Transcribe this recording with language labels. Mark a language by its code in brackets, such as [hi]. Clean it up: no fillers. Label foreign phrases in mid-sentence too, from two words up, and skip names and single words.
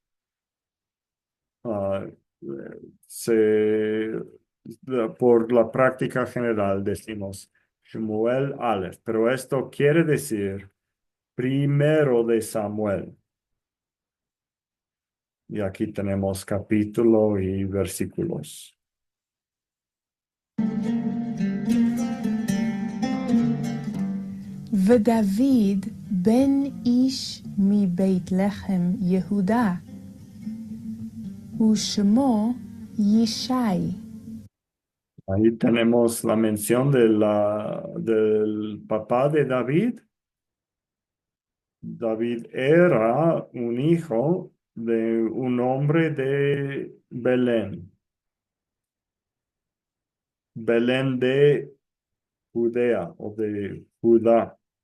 [es] Por la práctica general decimos Shmuel Aleph, pero esto quiere decir primero de Samuel. Y aquí tenemos capítulo y versículos. [he] ודוד בן איש מבית לחם יהודה, ושמו ישי. [es] Ahí tenemos la mención del papá de David. David era un hijo de un hombre de Belén. Belén de Judea o de Judá.